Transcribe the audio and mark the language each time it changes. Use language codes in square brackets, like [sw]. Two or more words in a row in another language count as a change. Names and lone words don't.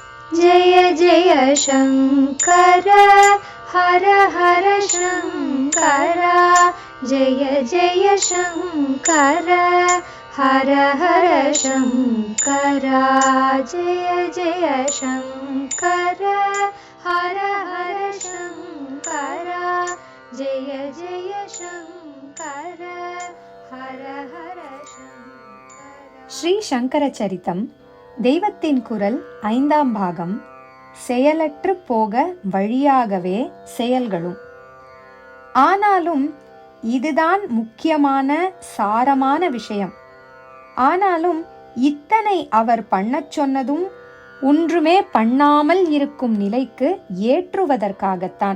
[sa] जय जय शङ्कर हर हर शङ्कर जय जय शङ्कर हर हर शङ्कर जय जय शङ्कर हर हर शङ्कर जय जय शङ्कर हर हर शङ्कर. [ta] ஸ்ரீ சங்கர சரிதம் தெய்வத்தின் குரல் 5ஆம் பாகம். செயலற்று போக வழியாகவே செயல்களும். ஆனாலும் இதுதான் முக்கியமான சாரமான விஷயம். ஆனாலும் இத்தனை அவர் பண்ணச் சொன்னதும் ஒன்றுமே பண்ணாமல் இருக்கும் நிலைக்கு ஏற்றுவதற்காகத்தான்.